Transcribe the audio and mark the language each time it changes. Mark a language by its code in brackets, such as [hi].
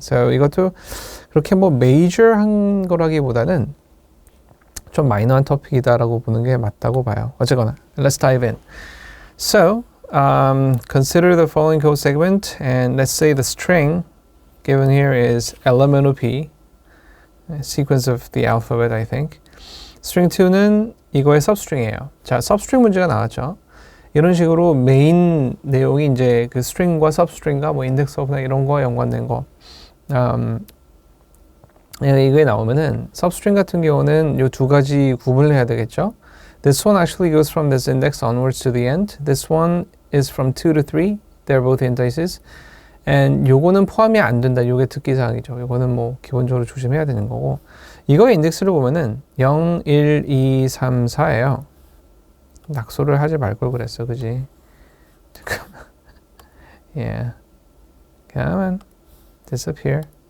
[ko] So 이것도 그렇게 뭐 major한 거라기보다는 좀 마이너한 토픽이다라고 보는 게 맞다고 봐요. 어쨌거나 [en] let's dive in. So consider the following code segment and let's say the string given here is elemental p, sequence of the alphabet I think. [ko] string 2는 이거의 substring이에요. 자, substring 문제가 나왔죠. 이런 식으로 메인 내용이 이제 그 string과 substring과 뭐 index of나 이런 거와 연관된 거. 이게 나오면은 substring 같은 경우는 요 두 가지 구분을 해야 되겠죠. [en] This one actually goes from this index onwards to the end. This one is from 2 to 3. They're both indices. [ko] And 요거는 포함이 안 된다. 요게 특기사항이죠. 요거는 뭐 기본적으로 조심해야 되는 거고. 이거의 인덱스를 보면은 0, 1, 2, 3, 4예요. 낙소를 하지 말 걸 그랬어. 그지? 잠깐만. [en] Yeah. Come on. Disappear.